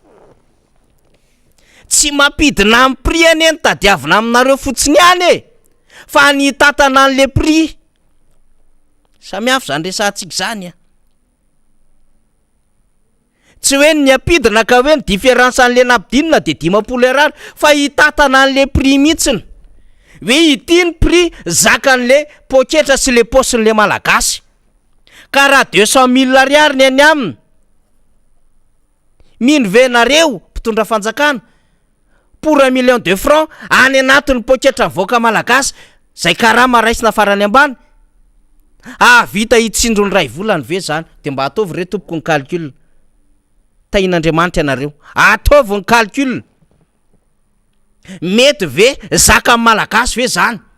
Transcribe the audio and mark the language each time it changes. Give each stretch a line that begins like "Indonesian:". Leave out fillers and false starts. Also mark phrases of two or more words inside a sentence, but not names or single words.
Malagasy: tsy mampidina amin'ny prix any ny tadiavina aminareo fotsiny any fa ny tatana an'le prix samihafa zany resantsika zany tsy hoe ny ampidina ka hoe ny différence an'le nampidinina de 10 fa hitatana an'le prix mihitsiny hoe ity ny prix zakan'le poketra sy le posin'le malagasy ka raha 200 000 ariary ny any aminy mino venareo mpitondra fanjakana
French: pour 1 million de francs
Malagasy: any anatin'ny poketra voaka malagasy zay karama raisina farany ambany vita hitsinjo ny ray volany ve zany de mba ataovy re tompoko ny calcul tain'Andriamanitra ianareo ataovy ny calcul mety ve zaka amin'ny malagasy ve zany